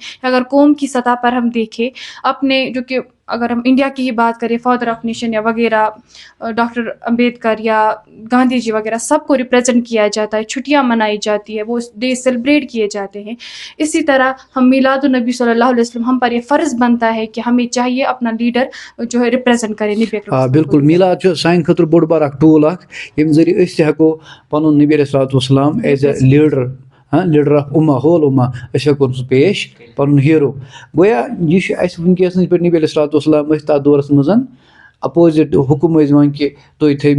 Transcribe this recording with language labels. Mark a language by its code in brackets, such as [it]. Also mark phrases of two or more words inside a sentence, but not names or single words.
[ur] اگر قوم کی سطح پر ہم دیکھیں اپنے، جو کہ اگر ہم انڈیا کی ہی بات کریں، [en] father of nation [ur] یا وغیرہ ڈاکٹر امبیڈکر یا گاندھی جی وغیرہ، سب کو ریپریزنٹ کیا جاتا ہے، چھٹیاں منائی جاتی ہے، وہ [en] day celebrate [ur] کیے جاتے ہیں. اسی طرح ہم میلاد النبی [ar] صلی اللہ علیہ وسلم، [ur] ہم پر یہ فرض بنتا ہے کہ ہمیں چاہیے اپنا لیڈر جو ہے ریپریزنٹ کرے نبی اکرم. [ks] بالکل، میلاد سانہِ خٲطرٕ بوٚڑ بار اکھ ٹوٗل اکھ ییٚمہِ ذٔریعہِ أسۍ تہِ ہٮ۪کو پنُن نبی [ar] علیہ الصلوٰۃ والسلام [en] as a leader leader of Ummah whole Ummah [ks] أسۍ ہٮ۪کون سُہ پیش پَنُن ہیٖرو گویا یہِ چھُ اَسہِ وٕنکیٚس پٮ۪ٹھ نبی [ar] علیہ الصلوۃ والسلام [ks] ٲسۍ تَتھ دورَس منٛز اَپوزِٹ حُکُم ٲسۍ دِوان کہِ تُہۍ تھٲیِو